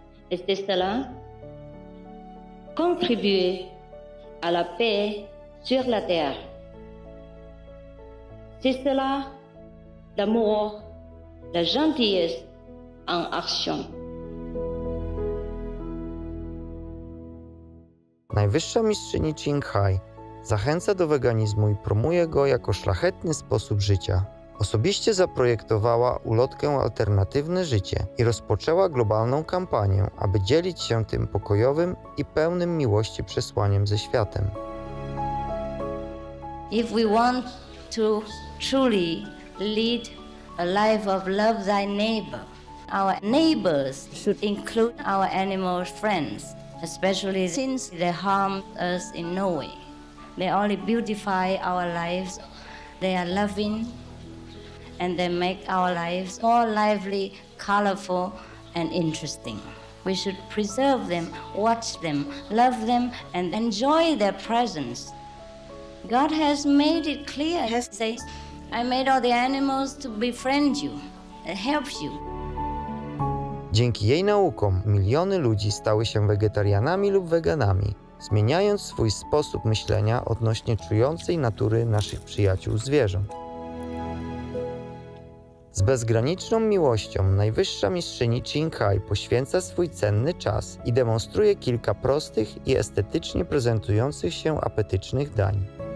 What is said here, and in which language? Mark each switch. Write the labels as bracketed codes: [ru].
[fr] Et c'est cela, contribuer à la paix sur la terre. C'est cela, l'amour, la gentillesse en action. [pl] Najwyższa mistrzyni Ching zachęca do weganizmu i promuje go jako szlachetny sposób życia. Osobiście zaprojektowała ulotkę Alternatywne Życie i rozpoczęła globalną kampanię, aby dzielić się tym pokojowym i pełnym miłości przesłaniem ze światem. [en] If we want to truly lead a life of love thy neighbor, our neighbors should include our animal friends, especially since they harm us in no way. They only beautify our lives. They are loving, and they make our lives more lively, colorful, and interesting. We should preserve them, watch them, love them, and enjoy their presence. God has made it clear. He has said, I made all the animals to befriend you. It helps you. [pl] Dzięki jej naukom miliony ludzi stały się wegetarianami lub weganami, zmieniając swój sposób myślenia odnośnie czującej natury naszych przyjaciół zwierząt. Z bezgraniczną miłością najwyższa mistrzyni Ching poświęca swój cenny czas i demonstruje kilka prostych i estetycznie prezentujących się apetycznych dań.